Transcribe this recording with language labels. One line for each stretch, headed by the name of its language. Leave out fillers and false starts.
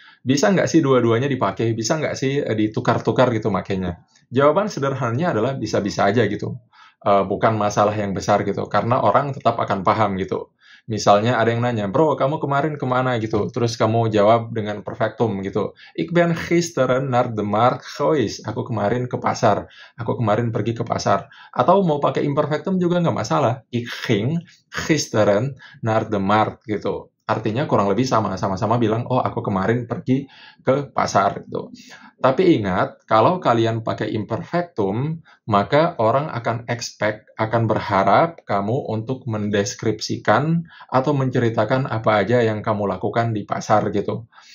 Indonesian: Bisa nggak sih dua-duanya dipakai? Bisa nggak sih ditukar-tukar gitu makanya? Jawaban sederhananya adalah bisa-bisa aja gitu. Bukan masalah yang besar gitu. Karena orang tetap akan paham gitu. Misalnya ada yang nanya, bro kamu kemarin kemana gitu? Terus kamu jawab dengan perfectum gitu.
Dutch: Ik ben gisteren naar de markt geweest.
Indonesian: Aku kemarin ke pasar. Aku kemarin pergi ke pasar. Atau mau pakai imperfectum juga nggak masalah.
Dutch: Ik ging gisteren naar de markt gitu.
Indonesian: Artinya kurang lebih sama-sama bilang, oh aku kemarin pergi ke pasar gitu. Tapi ingat, kalau kalian pakai imperfectum, maka orang akan berharap kamu untuk mendeskripsikan atau menceritakan apa aja yang kamu lakukan di pasar gitu.